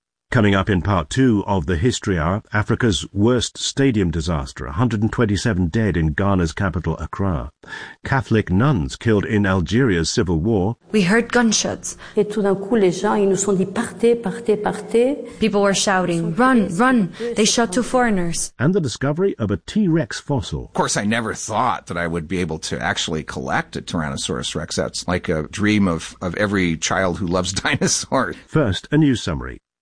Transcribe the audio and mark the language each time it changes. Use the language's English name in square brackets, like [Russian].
[English] Coming up in part two of the History Hour, Africa's worst stadium disaster, 127 dead in Ghana's capital, Accra. Catholic nuns killed in Algeria's civil war. We heard gunshots. [French] Et tout d'un coup, les gens, ils nous sont dit partez, partez, partez. [English] People were shouting, run, run. They shot two foreigners. And the discovery of a T-Rex fossil. Of course, I never thought that I would be able to actually collect a Tyrannosaurus Rex. That's like a dream of every child who loves dinosaurs. First, a news summary.